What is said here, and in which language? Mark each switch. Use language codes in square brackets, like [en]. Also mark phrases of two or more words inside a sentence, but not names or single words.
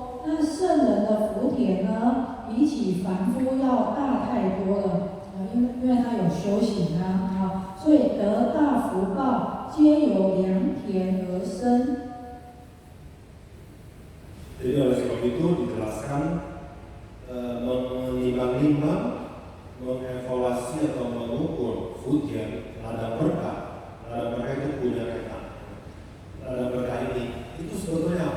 [zh] 那圣人的福田呢，比起凡夫要大太多了，因为他有修行啊，所以得大福报，皆由良田而生。 [id] Jadi oleh sebab itu dijelaskan menimbang-nimbang, mengevaluasi atau mengukur Fuden, ladang berkah. Ladang berkah itu punya kita. Ladang berkah ini itu sebetulnya apa?